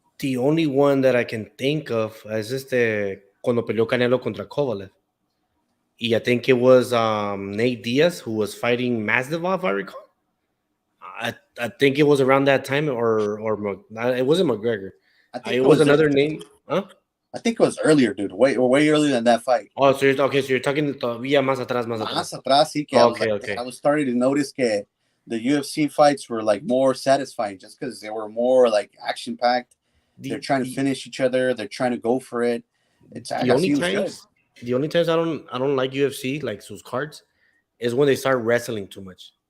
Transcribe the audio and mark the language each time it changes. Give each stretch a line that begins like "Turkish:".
English: The only one that I can think of is
Spanish: cuando peleó Canelo contra Kovalev.
English: Y I think it was Nate Diaz who was fighting Masvidal, if I recall. I think it was around that time, or it wasn't McGregor. It was another name. Huh? I think it was earlier, dude. Way earlier than that fight. Oh, so you're talking
Spanish: todavía más atrás. Más atrás, sí.
English: I was starting to notice that the UFC fights were like more satisfying just because they were more like action packed. They're trying to finish each other. They're trying to go for it. The only times I don't like UFC, like sus cards, is when they start wrestling too much.